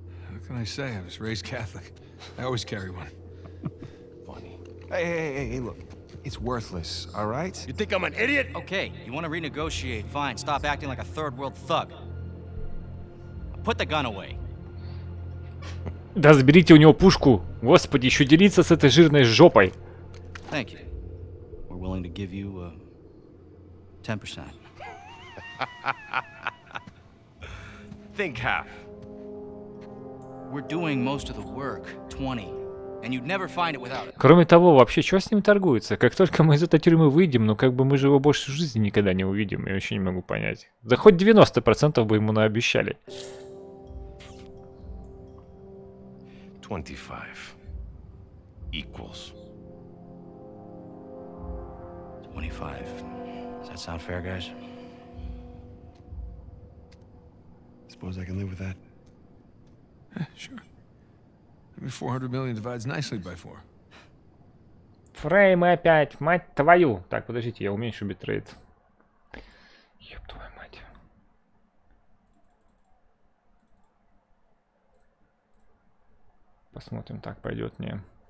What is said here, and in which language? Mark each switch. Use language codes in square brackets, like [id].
[en] What can I say? I was raised Catholic. I always carry one. Funny. Hey, look. It's worthless, all right? You think I'm an idiot? Okay, you want to renegotiate? Fine, stop acting like a third world thug. Put the gun away. [ru] Да заберите у него пушку. Господи, еще делиться с этой жирной жопой. [en] Thank you. We're willing to give you 10%. Think half. We're doing most of the work, 20. And you'd never find it without it. [ru] Кроме того, вообще, что с ним торгуется? Как только мы из этой тюрьмы выйдем, ну как бы мы же его больше в жизни никогда не увидим. Я вообще не могу понять. Да хоть 90% бы ему наобещали. [en] 25 equals. 25. Does that sound fair, guys? Suppose I can live with that. Sure. I mean, 400 million divides nicely by 4. [ru] Фреймы опять, мать твою. Так, подождите, я уменьшу битрейт. Ёб твою мать. Посмотрим, так пойдет, не.